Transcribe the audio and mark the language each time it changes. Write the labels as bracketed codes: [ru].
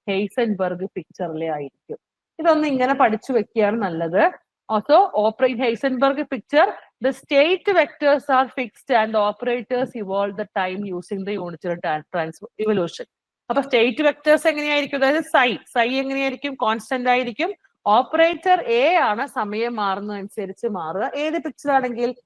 [ml] Heisenberg പിക്ചറിലെ ആയിരിക്കും. ഇതൊന്ന് ഇങ്ങനെ പഠിച്ചു വെക്കുകയാണ് നല്ലത്. [en] Also, in Heisenberg picture, the state vectors are fixed and the operators evolve the time using the unitary evolution. [ml] അപ്പൊ സ്റ്റേറ്റ് വെക്ടേഴ്സ് എങ്ങനെയായിരിക്കും? അതായത് സൈ എങ്ങനെയായിരിക്കും? കോൺസ്റ്റന്റ് ആയിരിക്കും. ഓപ്പറേറ്റർ എ ആണ് സമയം മാറുന്നതനുസരിച്ച് മാറുക. ഏത് പിക്ചർ ആണെങ്കിൽ?